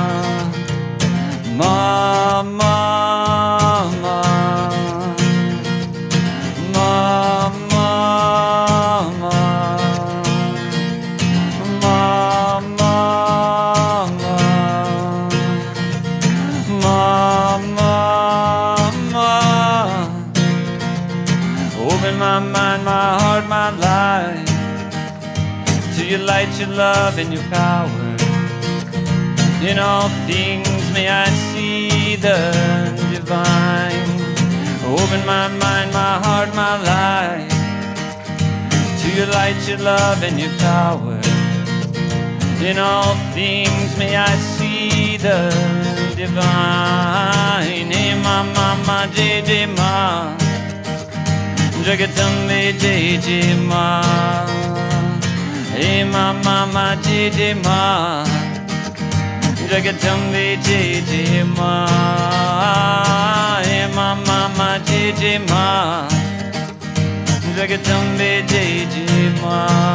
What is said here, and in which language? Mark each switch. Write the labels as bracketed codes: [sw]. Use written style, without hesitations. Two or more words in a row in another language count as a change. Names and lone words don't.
[en] Ma ma ma, ma ma ma, ma ma ma, ma ma ma. Open my mind, my heart, my life. Till you light your love and your power. In all things may I see the divine. Open my mind, my heart, my life. Till you light your love and your power. In all things may I see the divine. [hi] हे मा मा मा जय मा, जगदम्बे जय मा. हे मा मा मा जय मा, जगदम्बे जय मा. हे मा मा मा जय मा, जगदम्बे जय मा.